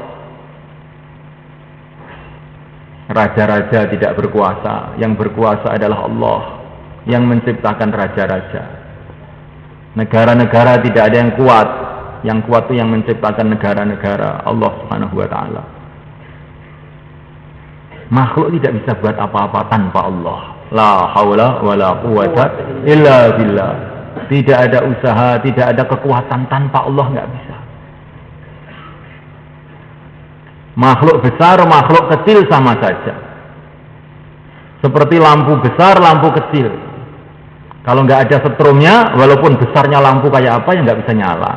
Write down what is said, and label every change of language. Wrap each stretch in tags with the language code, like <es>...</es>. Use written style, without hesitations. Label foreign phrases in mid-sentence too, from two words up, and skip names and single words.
<id>Raja-raja tidak berkuasa, yang berkuasa adalah Allah, yang menciptakan raja-raja. Negara-negara tidak ada yang kuat itu yang menciptakan negara-negara, Allah</id> <ar>Subhanahu wa Ta'ala.</ar> <id>Makhluk tidak bisa buat apa-apa tanpa Allah.</id> <ar>La haula wa la quwata illa billah.</ar> <id>Tidak ada usaha, tidak ada kekuatan tanpa Allah, nggak bisa. Makhluk besar, makhluk kecil sama saja. Seperti lampu besar, lampu kecil. Kalau nggak ada setrumnya, walaupun besarnya lampu kayak apa, ya nggak bisa nyala.</id>